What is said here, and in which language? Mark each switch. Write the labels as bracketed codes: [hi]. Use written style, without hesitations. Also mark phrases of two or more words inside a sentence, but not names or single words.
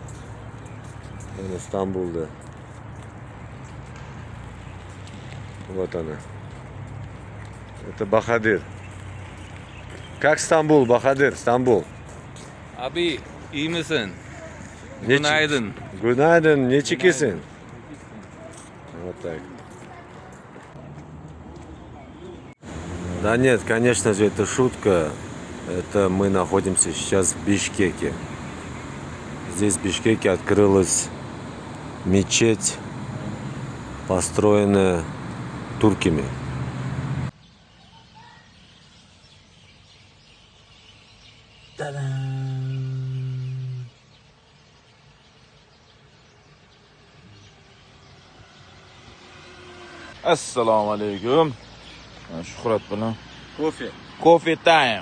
[uz] Mana Istanbulda. [ru] Вот она. Это Bahadir. Как Стамбул, Bahadir, Стамбул? [tr] Abi, iyi misin? Günaydın. Günaydın, ne çekiyorsun? [ru] Вот так. Да нет, конечно же, это шутка. Это мы находимся сейчас в Бишкеке. Здесь в Бишкеке открылась мечеть, построенная турками. [uz] Assalomu alaykum. Shuhrat bilan [en] Coffee time.